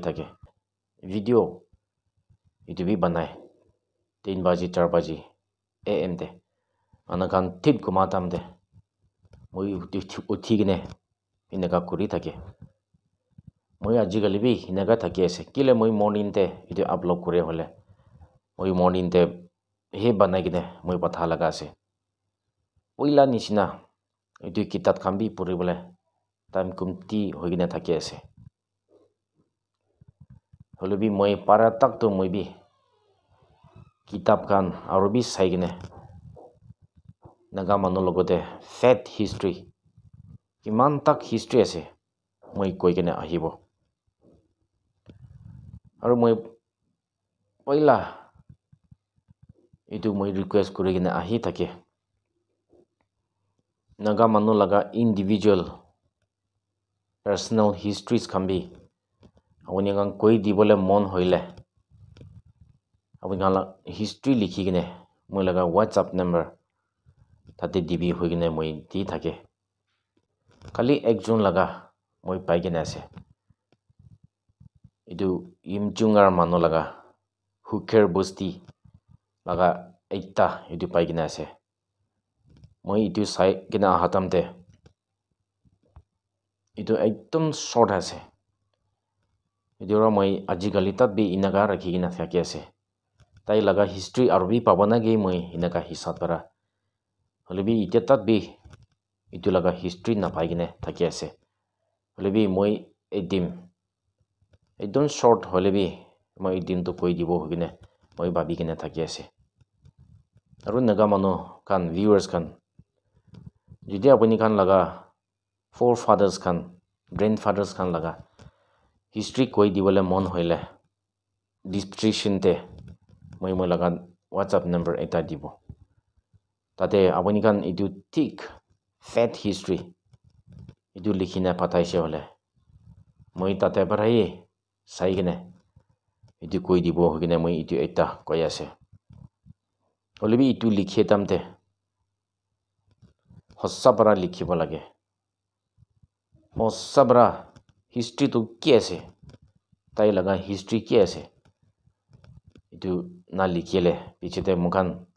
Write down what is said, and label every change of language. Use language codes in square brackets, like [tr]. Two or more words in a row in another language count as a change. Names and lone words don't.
[nag] thake video itu bi banai 3 baji 4 baji am de anakan thik gumatam de moi uthi gine inaga kuri thake moi ajikali bi inaga thaki ase kile moi morning te itu upload kore hole moi morning te he banai gine moi patha laga ase oila nishina itu kitab khan bi puribole time kumti hoigine thaki ase holobi moi para tak to moi bi kitab khan aro bi sai gine naga manu logote [en] fact history [nag] kiman tak history ase moi koi gine ahibo aro moi oila itu moi request kuri gine ahi thake naga manu laga [en] individual personal histories [nag] khan bi awuni kan koi dibole mon hoile awuni kan history likhi gine moi laga [en] whatsapp number [nag] tate dibi hoigine moi di thake kali ekjon laga moi pai gine ase itu imchungar manu laga huker bosti laga ekta itu pai gine ase moi itu sai gina hatam te itu ekdom short ase itu ra moi ajikali tat bi inaga rakhi gina thaki ase tai laga history arbi pabana ge moi inaga hisab para holibi ite tat bi itu laga history na pai gine thaki ase holibi moi edim ekdom short holibi moi edim to koi dibo hogine moi babi gine thaki ase aru naga manu kan viewers kan jodi apuni kan laga forefathers kan grandfathers kan laga history koi dibole mon hoile description te মই laga [en] WhatsApp number [nag] eta dibo tate apuni kan itu [en] thick fat history [nag] itu likhina pataise hole moi tate parai sai kine itu koi dibo hokine moi itu eta koi ase olebi itu likhe tamte hossa para likhibo lage hossa para history tu ki ase tai laga history ki ase itu na likhele pichete mukan